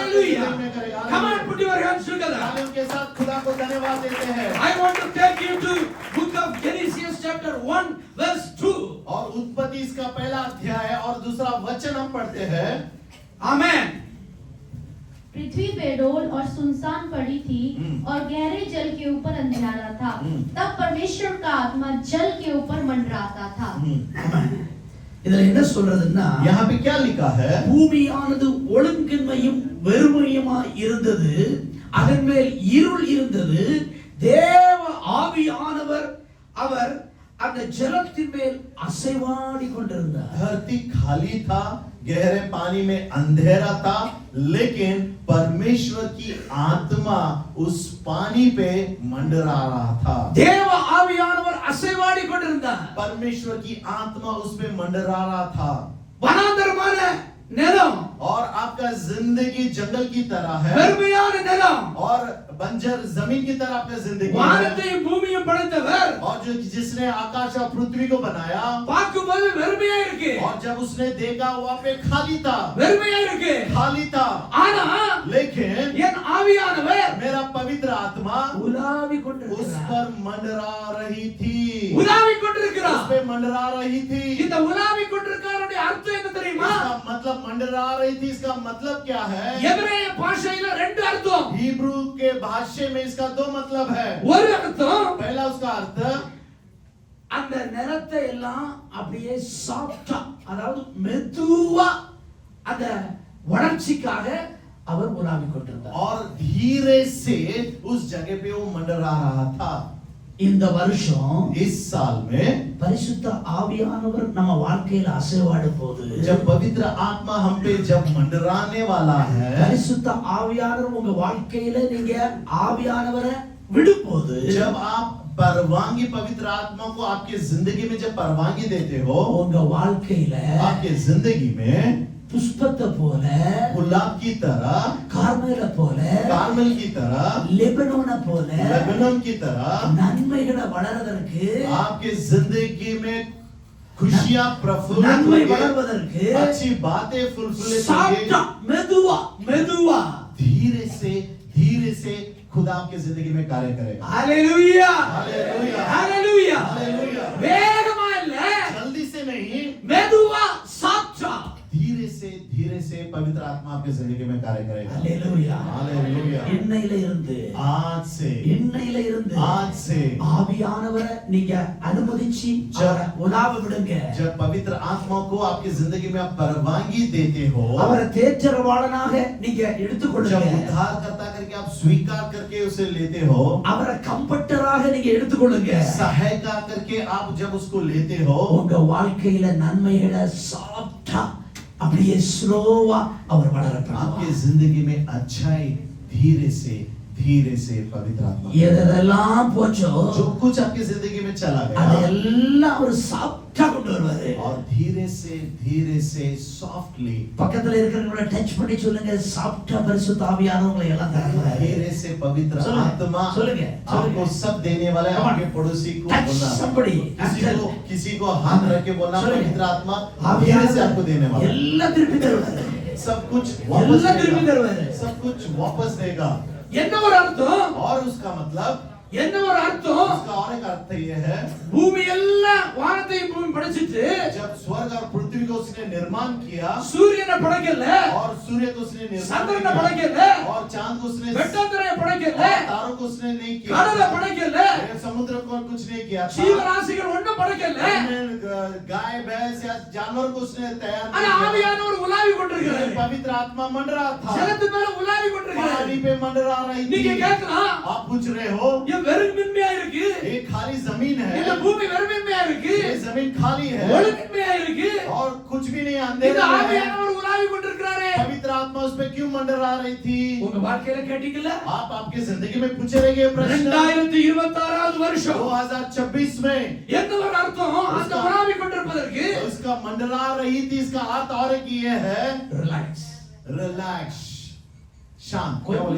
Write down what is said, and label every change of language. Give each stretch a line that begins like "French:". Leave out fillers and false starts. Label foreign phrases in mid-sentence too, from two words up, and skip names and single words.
English: Hallelujah.
Hindi: जिंदगी में करेगा।
English: Come on, put your hands together.
Hindi: तालियों के साथ खुदा को धन्यवाद देते हैं।
English: I want to take you to book of Genesis chapter 1 verse 2.
Hindi: और उत्पत्ति इसका पहला अध्याय है और दूसरा वचन हम पढ़ते हैं।
English: Amen.
Hindi: पृथ्वी बेडोल और सुनसान पड़ी थी और गहरे जल के ऊपर अंधियारा था, तब परमेश्वर का आत्मा जल के ऊपर मंडराता था।
Tamil: Amen. இதுல என்ன சொல்றதுன்னா,
Hindi: यहाँ पे क्या लिखा है?
Tamil: பூமியானது ஒழுங்கின்மையும் வெறுமையுமா இருந்தது, அதன் மேல் இருள் இருந்தது, தேவ ஆவியானவர் அவர் அந்த ஜலத்தின் மேல் அசைவாடி கொண்டிருந்தார்.
Hindi: धरती खाली था, गहरे पानी में अंधेरा था, लेकिन परमेश्वर की आत्मा उस पानी पे मंडरा रहा था.
Tamil: தேவ ஆவியானவர் அசைவாடி கொண்டிருந்தார்.
Hindi: परमेश्वर की आत्मा उस पे मंडरा रहा था.
Tamil: வனாந்தரமான நிலம்
Hindi: और आपका जिंदगी जंगल की तरह है,
Tamil: வெறுமையான நிலம்.
Hindi: और बंजर जमीन की तरह आपका जिंदगी है.
Tamil: வானத்தையும் பூமியையும் படைத்தவர்
Hindi: और जो जिसने आकाश और पृथ्वी को बनाया,
Tamil: பார்க்கும்போது வெறுமையா இருக்கு.
Hindi: और जब उसने देखा वहाँ पे खाली था,
Tamil: வெறுமையா இருக்கு.
Hindi: खाली था,
Tamil: ஆனா
Hindi: लेकिन
Tamil: என் ஆவியானவர்
Hindi: मेरा पवित्र आत्मा
Tamil: உலாவி
Hindi: उस
Tamil: கொண்டிருக்கிறார்.
Hindi: पर मंडरा रही थी,
Tamil: உலாவி
Hindi: उस
Tamil: கொண்டிருக்கிறார்.
Hindi: पे मंडरा रही थी.
Tamil: இந்த உலாவி கொண்டிருக்காருடைய அர்த்தம் என்ன தெரியுமா?
Hindi: इसका मतलब मंडरा रही थी, इसका मतलब क्या है?
Tamil: எபிரேய பாஷையில ரெண்டு அர்த்தம்.
Hindi: हिब्रू के भाषा में इसका दो मतलब है.
Tamil: ஒரு அர்த்தம்
Hindi: पहला उसका अर्थ
Tamil: அந்த நிலத்தை எல்லாம் அப்படியே சாஃப்டா, அதாவது மெதுவா அந்த வளர்ச்சிக்காக அவர் உலாவி கொண்டிருந்தார்.
Hindi: और धीरे से उस जगह पे वो मंडरा रहा था.
Tamil: இந்த வருஷம்
Hindi: इस साल में
Tamil: பரிசுத்த ஆவியானவர் நம்ம வாழ்க்கையில அசைவாடும் போது,
Hindi: जब पवित्र आत्मा हम पे जब मंडराने वाला है,
Tamil: பரிசுத்த ஆவியானவர் உங்க வாழ்க்கையில நீங்க ஆவியானவரை விடும்போது,
Hindi: जब आप परवानगी पवित्र आत्मा को आपके जिंदगी में जब परवानगी देते हो,
Tamil: உங்க வாழ்க்கையில
Hindi: आपके जिंदगी में
Tamil: புஷ்பத்தை போல,
Hindi: गुलाब की तरह,
Tamil: கார்மேல போல,
Hindi: कार्मेल की तरह,
Tamil: லெபனோன போல
Hindi: लेबनोन की तरह
Tamil: நன்மைகளை வளர்வதற்கு,
Hindi: आपके जिंदगी में खुशियां प्रफुल्लित
Tamil: நன்மை
Hindi: होंगे,
Tamil: வளர்வதற்கு
Hindi: अच्छी बातें फुलफिलित
Tamil: சாஃப்டா
Hindi: होंगे.
Tamil: மெதுவா மெதுவா
Hindi: धीरे से खुदा आपके जिंदगी में कार्य करेगा.
Tamil: ஹalleluya
Hindi: हालेलुया,
Tamil: ஹalleluya.
Hindi: हालेलुया.
Tamil: வேகமா இல்ல,
Hindi: जल्दी से नहीं,
Tamil: மெதுவா சாஃப்டா.
Hindi: धीरे से पवित्र आत्मा आपके जिंदगी में कार्य करेगा.
Tamil: ஹalleluya.
Hindi: हालेलुया.
Tamil: இன்னையில இருந்து
Hindi: आज से
Tamil: ஆவியானவரை நீங்க அனுமதிச்சு அவரை உலாவ விடுங்க.
Hindi: जब पवित्र आत्मा को आपकी जिंदगी में आप परवानगी देते हो,
Tamil: அவரை தேற்றரவாளனாக நீங்க
Hindi: जब
Tamil: எடுத்துக்கொள்ளுங்க.
Hindi: उद्धार करता करके आप स्वीकार करके उसे लेते हो,
Tamil: அவரை கம்பட்டராக நீங்க எடுத்துக்கொள்ளுங்க.
Hindi: सहायता करके आप जब उसको लेते हो,
Tamil: உங்க வாழ்க்கையில நன்மைகளை சாஃப்டா அப்படியே ஸ்லோவா அவர் வளர
Hindi: आपके
Tamil: பண்ணுவார்.
Hindi: जिंदगी में अच्छाई धीरे से पवित्र आत्मा,
Tamil: எதெல்லாம் போச்சோ
Hindi: जो कुछ आपकी जिंदगी में चला गया,
Tamil: அதெல்லாம் அவர் சாஃப்டா கொண்டு வருவாரு.
Hindi: और धीरे से सॉफ्टली,
Tamil: பக்கத்துல இருக்கிறவங்கள டச் பண்ணி சொல்லுங்க, சாஃப்டா பரிசுத்த ஆவியானவங்களை எல்லாம் தருவாரு.
Hindi: धीरे से पवित्र आत्मा
Tamil: சொல்லுங்க
Hindi: आपको सब देने वाला है.
English: Come on.
Hindi: आपके पड़ोसी को
English: Touch
Hindi: बोलना,
English: somebody.
Hindi: किसी को हाथ रख के बोलना,
Tamil: சொல்லுங்க.
Hindi: पवित्र आत्मा धीरे से आपको देने वाला है.
Tamil: எல்லாம் திருப்பி தருவாரு.
Hindi: सब कुछ
Tamil: எல்லாம் திருப்பி
Hindi: वापस
Tamil: தருவாரு.
Hindi: देगा, सब कुछ वापस देगा.
Tamil: என்ன ஒரு அர்த்தம்?
Hindi: और उसका मतलब,
Tamil: என்ன ஒரு அர்த்தம்?
Hindi: उसका और एक अर्थ ये है,
Tamil: பூமி எல்லாம் வானத்தையும் பூமி படைச்சிட்டு,
Hindi: जब स्वर्ग और पृथ्वी को उसने निर्माण किया,
Tamil: சூரியனை படைக்கல,
Hindi: और सूर्य को उसने निर्माण
Tamil: சந்திரனை
Hindi: किया,
Tamil: படைக்கல,
Hindi: और चांद को उसने,
Tamil: வெட்டாந்தரையை படைக்கல,
Hindi: और तारों को उसने नहीं किया,
Tamil: கடலை படைக்கல,
Hindi: समुद्र को कुछ नहीं किया था,
Tamil: ஜீவராசிகள் ஒண்ணும் படைக்கல.
Hindi: उसने गाय भैंस या जानवर को उसने तैयार
Tamil: ஆனா
Hindi: नहीं किया.
Tamil: ஆவியானவர் உலாவி கொண்டிருக்கிறாரு.
Hindi: पवित्र आत्मा मंडरा था,
Tamil: ஜலத்து மேல உலாவி கொண்டிருக்கிறாரு.
Hindi: पानी पे मंडरा रही
Tamil: நீங்க
Hindi: थी.
Tamil: கேட்கலாம்,
Hindi: आप पूछ रहे हो,
Tamil: இது வெறுமின்மையா இருக்கு,
Hindi: ये खाली जमीन
Tamil: இந்த
Hindi: है,
Tamil: பூமி வெறுமின்மையா இருக்கு,
Hindi: ये जमीन खाली है,
Tamil: ஒழுங்கின்மையா இருக்கு,
Hindi: और कुछ भी नहीं,
Tamil: இந்த
Hindi: अंधेरा है.
Tamil: ஆவியானவர் உலாவி கொண்டிருக்கிறாரு.
Hindi: पवित्र आत्मा उस पे क्यों मंडरा रही थी?
Tamil: உங்க வாழ்க்கையில கேட்டீங்கல்ல?
Hindi: आप आपके जिंदगी में पूछे रहेंगे ये प्रश्न.
Tamil: 2026வது வருஷம்
Hindi: 2026 में
Tamil: என்ன ஒரு அர்த்தம்? அந்த உலாவி கொண்டிருப்பதற்கு
Hindi: उसका मंडरा रही थी, इसका अर्थ और एक ये है,
Tamil: ரிலாக்ஸ்,
Hindi: रिलैक्स, शांत. क्या बोलिए?